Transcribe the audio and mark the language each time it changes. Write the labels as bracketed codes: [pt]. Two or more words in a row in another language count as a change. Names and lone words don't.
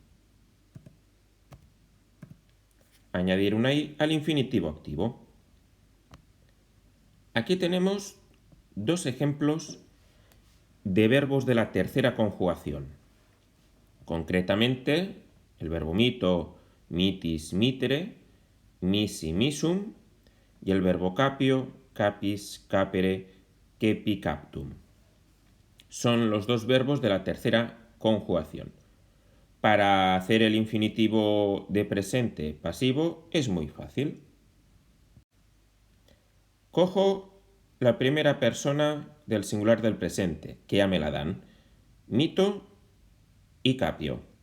[es] Añadir una i al infinitivo activo. Aquí tenemos dos ejemplos de verbos de la tercera conjugación. Concretamente, el verbo mito, [la] mitis, mitere, misi, misum, [es] y el verbo [la] capio, capis, capere, kepi, captum. [es] Son los dos verbos de la tercera conjugación. Para hacer el infinitivo de presente pasivo es muy fácil. Cojo la primera persona del singular del presente, que ya me la dan, mito y capio.